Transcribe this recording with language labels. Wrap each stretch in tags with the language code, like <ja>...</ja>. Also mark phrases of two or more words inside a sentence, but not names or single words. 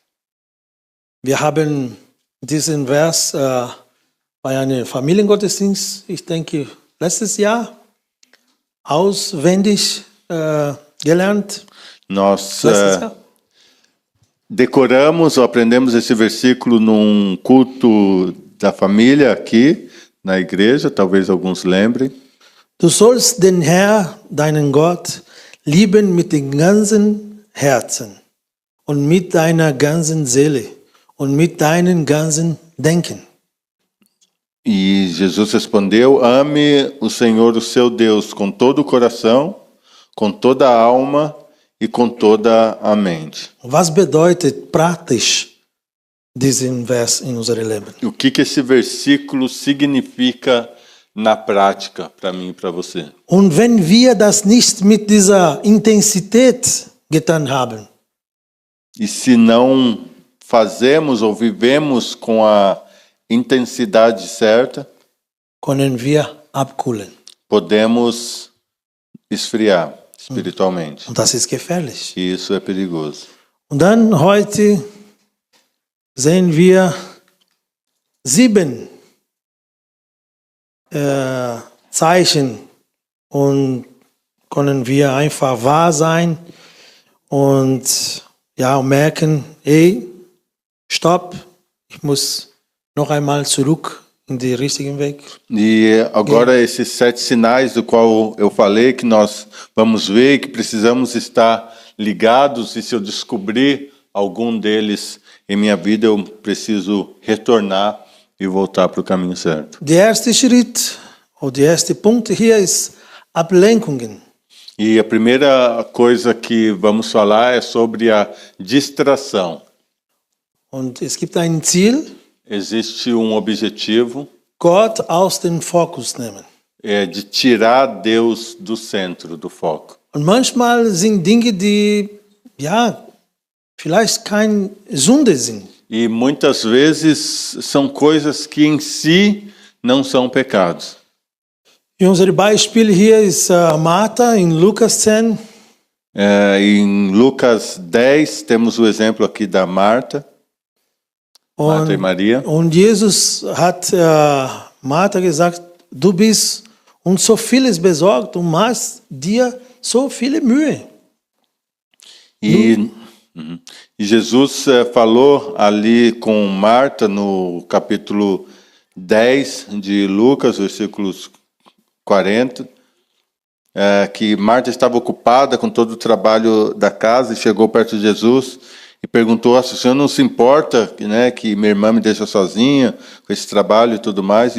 <de>Wir haben diesen Vers bei einem Familiengottesdienst, ich denke, letztes Jahr auswendig gelernt.</de> <pt>Nós</pt> <de>Letztes Jahr.</de> <pt>decoramos ou aprendemos esse versículo num culto da família aqui na igreja, talvez alguns lembrem.</pt> <de>Du sollst den Herr, deinen Gott, lieben mit dem ganzen Herzen und mit deiner ganzen Seele und mit deinem ganzen Denken.</de> <pt>E Jesus respondeu: ame o Senhor, o seu Deus, com todo o coração, com toda a alma e com toda a mente.</pt> <de>Was bedeutet praktisch diesen Vers in unserem Leben?</de> <pt>O que esse versículo significa na prática para mim e para você?</pt> <de>Und wenn wir das nicht mit dieser Intensität getan haben,</de> <pt>E se não fazemos ou vivemos com a intensidade certa,</pt> <de>können wir abkühlen.</de> <pt>podemos esfriar espiritualmente.</pt> <de>Und das ist gefährlich.</de> <pt>E isso é perigoso.</pt> <de>Und dann heute sehen wir 7 Zeichen und können wir einfach wahr sein und ja, merken, hey, stopp, ich muss noch einmal zurück in den richtigen Weg.</de> <pt>E agora esses 7 sinais do qual eu falei que nós vamos ver que precisamos estar ligados, e se eu descobrir algum deles em minha vida, eu preciso retornar e voltar para o caminho certo.</pt> <de>Der erste Schritt oder der erste Punkt hier ist Ablenkungen.</de> <pt>E a primeira coisa que vamos falar é sobre a distração.</pt> <de>Und es gibt ein Ziel,</de> <pt>Existe objetivo,</pt> <de>Gott aus dem Fokus nehmen.</de> <pt>é de tirar Deus do centro, do foco.</pt> <de>Und manchmal sind Dinge, die ja vielleicht keine Sünde sind.</de> <pt>E muitas vezes são coisas que em si não são pecados.</pt> <de>Unser Beispiel hier ist Martha in Lukas 10.</de> <pt>Em Lucas 10, temos o exemplo aqui da Marta e Maria.</pt> <de>Und Jesus hat Martha gesagt, du bist uns so vieles besorgt und machst dir so viele Mühe.</de> <pt>E Jesus falou ali com Marta no capítulo 10 de Lucas, versículos 40, que Marta estava ocupada com todo o trabalho da casa e chegou perto de Jesus e perguntou: se o senhor não se importa, né, que minha irmã me deixa sozinha com esse trabalho e tudo mais?</pt>